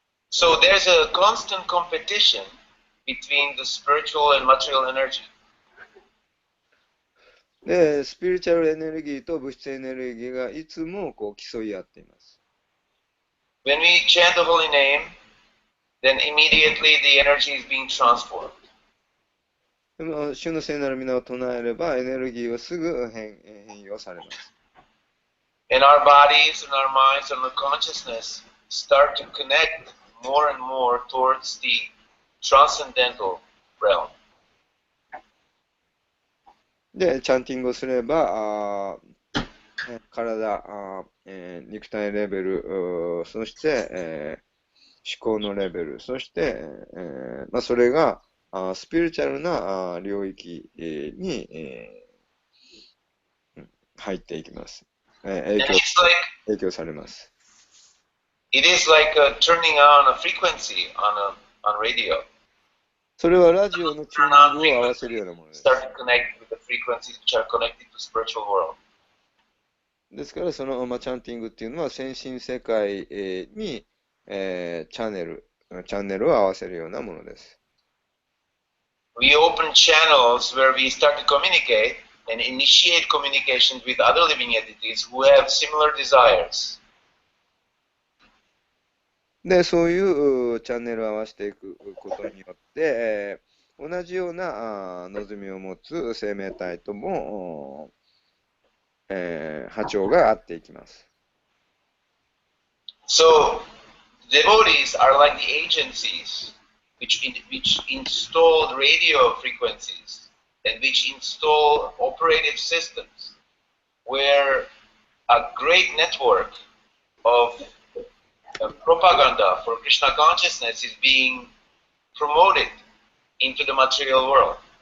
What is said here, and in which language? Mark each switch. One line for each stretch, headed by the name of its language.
English: So there's a constant competition between the spiritual and material energy.
Japanese: で、スピリチュアルエネルギーと物質エネルギーがいつも競い合っています。
English: When we chant the holy name, then immediately the energy is being transformed.
Japanese: でも、主の聖なる皆を唱えれば、エネルギーはすぐ変容されます。
English: And our bodies and our minds and the consciousness start to connect more and more towards the transcendental realm.
Japanese: で、チャンティングをすれば、体、肉体レベル、そして、思考のレベル、そして、それがスピリチュアルな領域に、入っていきます。影響されます。
English: It is like turning on a frequency on radio.
Japanese: それはラジオのチューニングを合わせるようなものです。
English: Start to connect with the frequencies which are connected to spiritual world.
Japanese: ですからそのチャンティングっていうのは先進世界に、チャンネルを合わせるようなものです。
English: We open channels where we start to communicate and initiate communication with other living entities who have similar desires.
Japanese: で、そういうチャンネルを合わせていくことによって、同じような望みを持つ生命体とも、波長が合っていきます。
English: So, devotees are like the agencies which install radio frequencies and which install operative systems where a great network of propaganda for Krishna consciousness is being promoted into the material world.